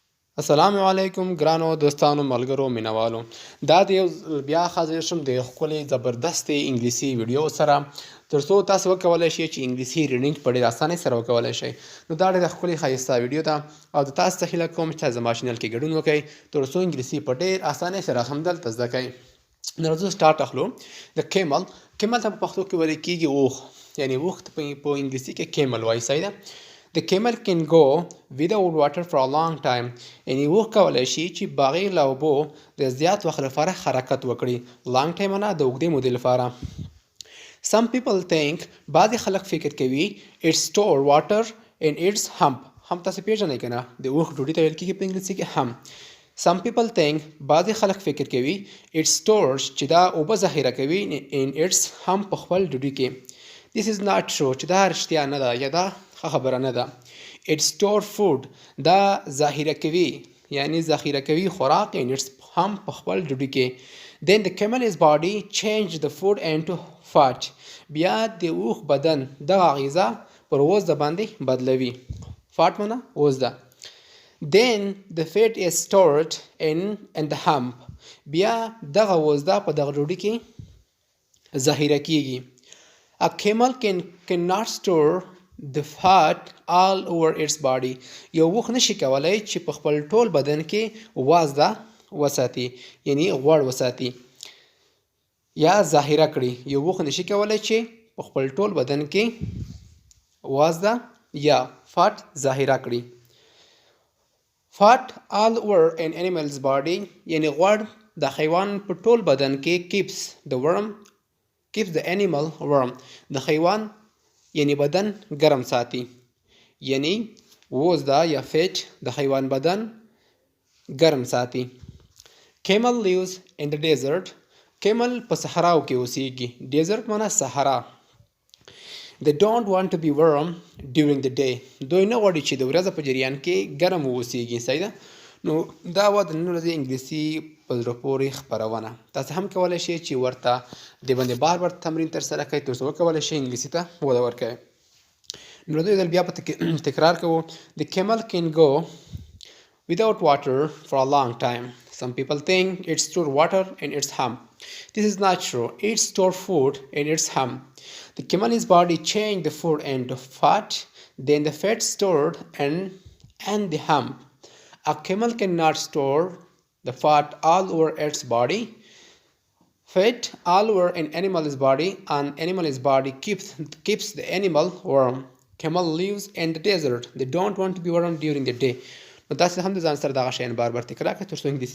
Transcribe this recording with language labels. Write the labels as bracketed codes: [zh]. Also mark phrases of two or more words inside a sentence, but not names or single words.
[ps] السلام علیکم ګرانو دوستانو ملګرو مینوالو دا د یو بیا حاضر شم د ښکلې زبردست انګلیسي ویډیو سره ترڅو تاسو وکولی شئ چې انګلیسي ریډینګ په ډېر اسانۍ سره وکولی شئ. نو دا ډېره ښکلې ښایسته ویډیو ده او د تاسو څخه هیله کوم چې زما چینل کې ګډون وکړئ ترڅو انګلیسي په ډېر اسانۍ سره همدلته زده کړئ. نو راځو سټارټ اخلو. د کیمل ته په پښتو کې ویل کېږي اوښ، یعنې اوښ ته په انګلیسي کې کیمل وایي. صحیح ده. [en] The camel can go without water for a long time. [ps] یعنې اوښ کولی شي چې بغیر له اوبو د زیات وخت لپاره حرکت وکړي. [en] long time [ps] نه د اوږدې مودې لپاره. [en] Some people think [ps] بعضې خلک فکر کوي [en] it store water in its hump. [ps] هم تاسو پیژنئ که نه، د اوښ ډوډۍ ته ویل کېږي په انګلیسي کې هم. [en] Some people think [ps] بعضې خلک فکر کوي [en] it stores [ps] چې دا اوبه ذخیره کوي [en] in its hump [ps] په خپل ډوډۍ کې. [en] This is not true [ps] چې دا رښتیا نه ده یا دا خبره نه ده. [en] It store food [ps] دا ذخیره کوي، یعنی ذخیره کوي خوراک [en] in its [ps] هم په خپل ډوډۍ کې. [en] Then the camel's body change the food into fat. [ps] بیا د اوښ بدن دغه غذا پر وزده باندې بدلوي. fat معنی وزده. [en] Then the fat is stored in the hump. [ps] بیا دغه وزده په دغه ډوډۍ کې ذخیره کیږي. [en] A camel cannot store the fat all over its body. [ps] یو اوښ نشي کولی چې په خپل ټول بدن کې وازده وساتي، یعنی غوړ وساتي یا ذخیره کړي. یو اوښ نشي کولی چې په خپل ټول بدن کې وازده یا فات ذخیره کړي. [en] Fat all over an animal's body [ps] یعنی غوړ د حیوان په ټول بدن کې [en] keeps the animal warm. [ps] د حیوان یعنی بدن ګرم ساتي، یعنی وزده یا فیټ د حیوان بدن ګرم ساتي. [en] Camel lives in the desert. [ps] کیمل په صحراو کې اوسیږي. desert معنی صحرا. [en] They don't want to be warm during the day. [ps] دوی نه غواړي چې د ورځې په جریان کې ګرم واوسیږي. صحیح ده. نو دا وه د نن ورځې انګلیسي په زړه پورې خپرونه. تاسو هم کولی شئ چې ورته د باندې بار بار تمرین ترسره کړئ ترڅو وکولی شئ انګلیسي ته وده ورکوئ. نو راځئ یو ځل بیا په تکرار کوو. [en] The camel can go without water for a long time. Some people think it stores water in its hump. This is not true. It stores food in its hump. The camel's body changes the food into fat, then the fat stored in the hump. A camel cannot store the fat all over its body. Fat all over an animal's body, and animal's body keeps the animal warm. Camel lives in the desert. They don't want to be warm during the day. [ps] نو تاسو هم د ځان سره دغه شیان بار بار تکرار کړئ ترڅو انګلیسي